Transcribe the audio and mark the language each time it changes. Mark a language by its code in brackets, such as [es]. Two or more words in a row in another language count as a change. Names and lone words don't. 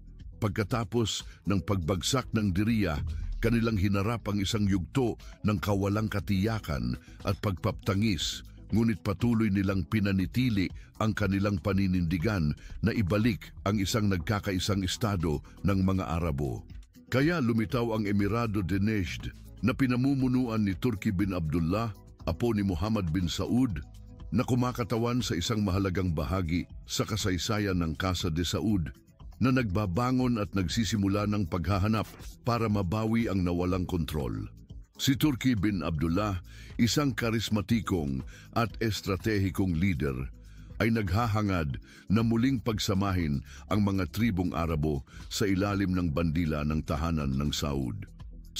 [tl] Pagkatapos ng pagbagsak ng Diriyah, kanilang hinarap ang isang yugto ng kawalang katiyakan at pagpaptangis, ngunit patuloy nilang pinanitili ang kanilang paninindigan na ibalik ang isang nagkakaisang estado ng mga Arabo. Kaya lumitaw ang Emirado de Najd na pinamumunuan ni Turki bin Abdullah, apo ni Muhammad bin Saud, na kumakatawan sa isang mahalagang bahagi sa kasaysayan ng Casa de Saud na nagbabangon at nagsisimula ng paghahanap para mabawi ang nawalang kontrol. Si Turki bin Abdullah, isang karismatikong at estratehikong leader, ay naghahangad na muling pagsamahin ang mga tribong Arabo sa ilalim ng bandila ng tahanan ng Saud.